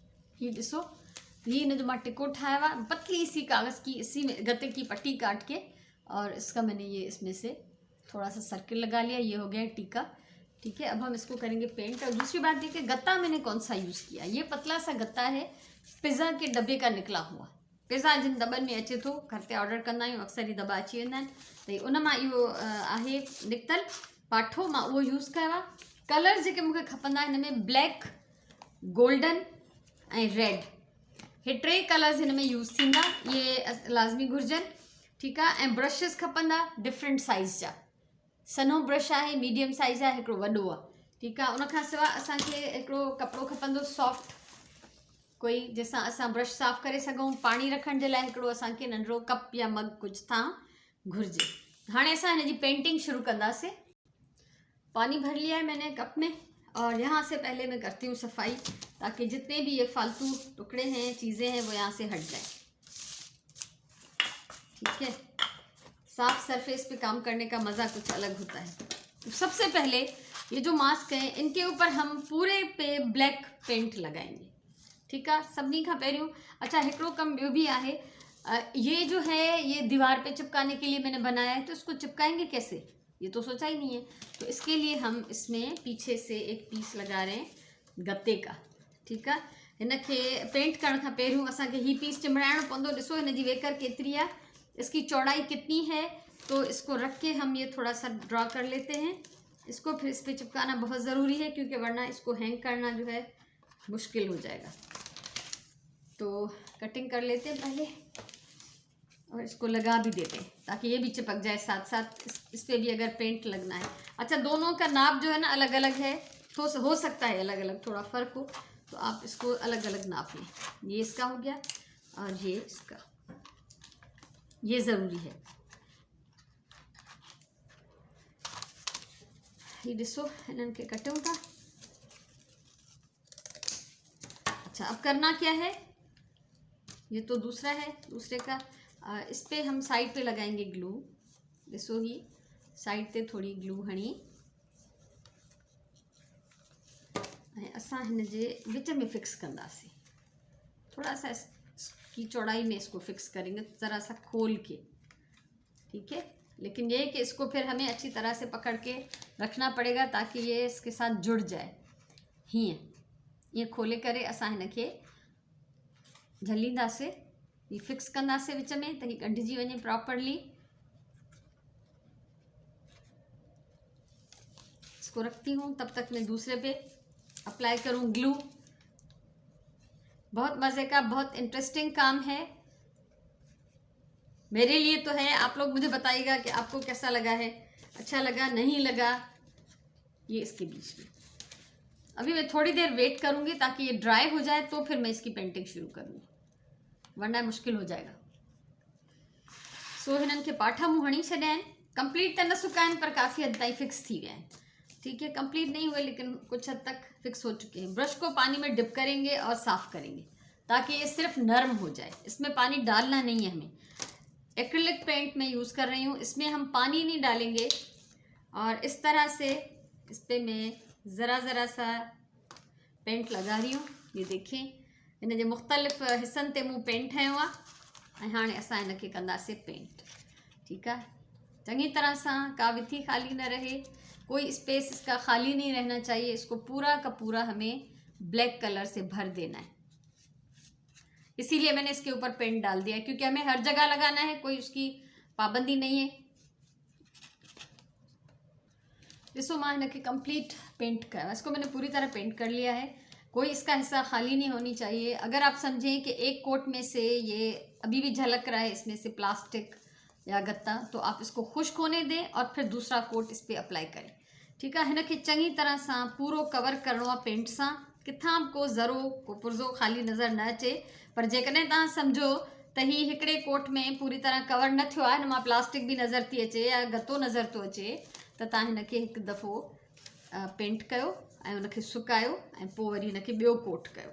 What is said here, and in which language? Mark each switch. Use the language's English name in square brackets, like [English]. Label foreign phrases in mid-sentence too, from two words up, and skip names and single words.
[Hindi] ये [Sindhi] ॾिसो, ये न जो मां टिको [Hindi] ठाया हुआ पतली सी कागज़ की, इसी में गत्ते की पट्टी काट के, और इसका मैंने ये इसमें से थोड़ा सा सर्किल लगा लिया। ये हो गया टीका। ठीक है, अब हम इसको करेंगे पेंट। और दूसरी बात ये कि गत्ता मैंने कौन सा यूज़ किया, ये पतला सा गत्ता है पिज़्ज़ा के डब्बे का निकला हुआ। [Sindhi] पिज़्ज़ा जिन दॿनि में अचे थो, घर ते ऑर्डर कंदा आहियूं, अक्सर ही दॿा अची वेंदा आहिनि। त उन मां इहो आहे निकितल पाठो, मां उहो यूज़ कयो आहे। कलर जेके मूंखे खपंदा हिन में ब्लैक, गोल्डन ऐं रेड, हे 3 कलर्स हिन में यूज़ थींदा, ये लाज़मी घुरिजनि। ठीक आहे, ऐं ब्रशिस खपंदा [English] different size [Sindhi] जा। सन्हो ब्रश आहे, [English] medium size [Sindhi] आहे, हिकिड़ो वॾो आहे। ठीक आहे, उनखां सवाइ असांखे हिकिड़ो कपिड़ो खपंदो सॉफ्ट कोई, जैसा असां ब्रश साफ़ करे सघूं। पानी रखण जे लाइ हिकिड़ो असांखे नंढिड़ो कप या मग कुछ था घुर्जे। हाणे असां हिन जी पेंटिंग शुरू कंदासीं। [Hindi] पानी भर लिया है मैंने कप में, और यहाँ से पहले मैं करती हूँ सफाई, ताकि जितने भी ये फालतू टुकड़े हैं, चीज़ें हैं, वो यहाँ से हट जाए। ठीक है, साफ सरफेस पे काम करने का मज़ा कुछ अलग होता है। तो सबसे पहले ये जो मास्क हैं इनके ऊपर हम पूरे पे [English] black paint [Hindi] लगाएंगे। ठीक है, सभी का [Sindhi] पहिरियों। अच्छा, हिकिड़ो कम ॿियो भी आहे, [Hindi] ये जो है ये दीवार पे चिपकाने के लिए मैंने बनाया है। तो इसको चिपकाएंगे कैसे, ये तो सोचा ही नहीं है। तो इसके लिए हम इसमें पीछे से एक पीस लगा रहे हैं गत्ते का। [Sindhi] ठीक है, इनके पेंट करण खां पहिरियों असांखे ही पीस चिमड़ाइणो पवंदो। ॾिसो हिन जी वेकर केतिरी आहे, [Hindi] इसकी चौड़ाई कितनी है। तो इसको रख के हम ये थोड़ा सा ड्रा कर लेते हैं। इसको फिर इस पर चिपकाना बहुत ज़रूरी है, क्योंकि वरना इसको हैंग करना जो है मुश्किल हो जाएगा। तो कटिंग कर लेते हैं पहले और इसको लगा भी देते हैं ताकि ये भी चिपक जाए साथ साथ। इस पर भी अगर पेंट लगना है। अच्छा, दोनों का नाप जो है ना अलग अलग है, तो हो सकता है अलग अलग थोड़ा फ़र्क हो, तो आप इसको अलग अलग नाप लें। ये इसका हो गया और ये इसका, ये ज़रूरी है। [Sindhi] ये ॾिसो हिननि खे कटियूं था। [Hindi] अच्छा, अब करना क्या है, ये तो दूसरा है, दूसरे का इस पे हम साइड पे लगाएंगे ग्लू। [Sindhi] ॾिसो ही साइड ते थोड़ी ग्लू हणी ऐं असां हिन जे विच में फिक्स कंदासीं। [Hindi] थोड़ा सा इसकी चौड़ाई में इसको फिक्स करेंगे, ज़रा सा खोल के, ठीक है। लेकिन ये कि इसको फिर हमें अच्छी तरह से पकड़ के रखना पड़ेगा ताकि ये इसके साथ जुड़ जाए। [Sindhi] हीअं खोले करे असां हिनखे झलींदासीं, ये फिक्स कंदासीं विच में त हीअ ॻंढिजी वञे प्रॉपरली। [Hindi] इसको रखती हूँ, तब तक मैं दूसरे पे अप्लाई करूँ ग्लू। बहुत मज़े का, बहुत इंटरेस्टिंग काम है मेरे लिए तो है। आप लोग मुझे बताइएगा कि आपको कैसा लगा है, अच्छा लगा नहीं लगा। ये इसके बीच में अभी मैं थोड़ी देर वेट करूँगी ताकि ये ड्राई हो जाए, तो फिर मैं इसकी पेंटिंग शुरू करूँगी, वरना मुश्किल हो जाएगा। [Sindhi] सो हिननि खे पाठा मूं हणी छॾिया आहिनि। कंप्लीट त न सुका आहिनि, पर काफ़ी हद ताईं फिक्स थी गया हैं। [Hindi] ठीक है, कंप्लीट नहीं हुए लेकिन कुछ हद तक फिक्स हो चुके हैं। ब्रश को पानी में डिप करेंगे और साफ़ करेंगे ताकि ये सिर्फ नरम हो जाए। इसमें पानी डालना नहीं है हमें। [English] acrylic paint [Hindi] मैं यूज़ कर रही हूँ, इसमें हम पानी नहीं डालेंगे। और इस तरह से इस पर मैं ज़रा सा पेंट लगा रही हूँ। ये देखें, [Sindhi] इन जे मुख़्तलिफ़ हिस्सनि ते मूं पेंट हयो आहे ऐं हाणे असां इनखे कंदासीं पेंट। [Hindi] ठीक है, चंगी तरह से, [Sindhi] का विथी खाली न रहे, [Hindi] कोई स्पेस इसका खाली नहीं रहना चाहिए। इसको पूरा का पूरा हमें [English] black color [Hindi] से भर देना है। इसीलिए मैंने इसके ऊपर पेंट डाल दिया, क्योंकि हमें हर जगह लगाना है, कोई उसकी पाबंदी नहीं है। [Sindhi] ॾिसो मां हिनखे कंप्लीट पेंट किया, [Hindi] इसको मैंने पूरी तरह पेंट कर लिया है। कोई इसका हिस्सा खाली नहीं होनी चाहिए। अगर आप समझें कि एक कोट में से ये अभी भी झलक रहा है, इसमें से प्लास्टिक या गत्ता, तो आप इसको खुश्क होने दें और फिर दूसरा कोट इस पर अप्लाई करें। ठीक है, [Sindhi] हिनखे चंगी तरह से पूरो कवर करणो आहे पेंट से। किथां को ज़रो को पुर्ज़ो खाली नज़र न अचे। पर जेकॾहिं तव्हां सम्झो त ही हिकिड़े कोट में पूरी तरह कवर न थियो आहे, हिन मां प्लास्टिक भी नज़र थी अचे या गत्तो नज़र तो अचे, त तव्हां हिनखे हिकु दफ़ो पेंट कयो ऐं उनखे सुकायो ऐं पोइ वरी हिनखे ॿियो कोट कयो।